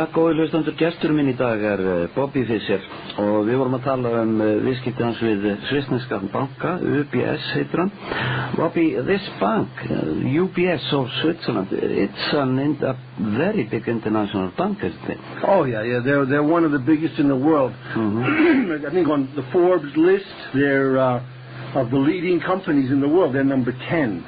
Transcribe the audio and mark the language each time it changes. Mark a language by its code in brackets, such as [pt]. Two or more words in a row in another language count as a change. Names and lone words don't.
[is] Góði hlustendur, gestur minn í dag Bobby Fischer og við vorum að tala viðskipti hans við svissneskan banka, UBS heitir hann. [en] Bobby, this bank, UBS of Switzerland, it's a very big international bank, isn't it? Oh yeah, they're one of the biggest in the world. I think on the Forbes list, they're of the leading companies in the world. They're number 10.